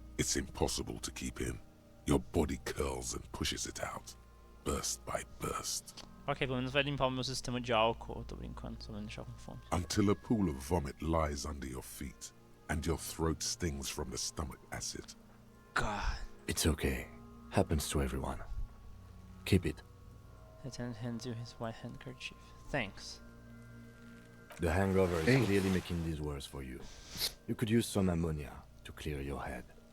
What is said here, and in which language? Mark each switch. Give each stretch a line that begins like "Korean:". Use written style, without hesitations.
English: It's impossible to keep in. Your body curls and pushes it out, burst by burst.
Portuguese: Ok, pelo menos vai limpar o meu sistema de álcool. Tô brincando, só vai me deixar com fome.
English: Until a pool of vomit lies under your feet, and your throat stings from the stomach acid. God. It's okay. Happens to everyone. Keep it. Lieutenant hands you his white handkerchief. Thanks. The hangover is clearly making this worse for you. You could use some ammonia to clear your head.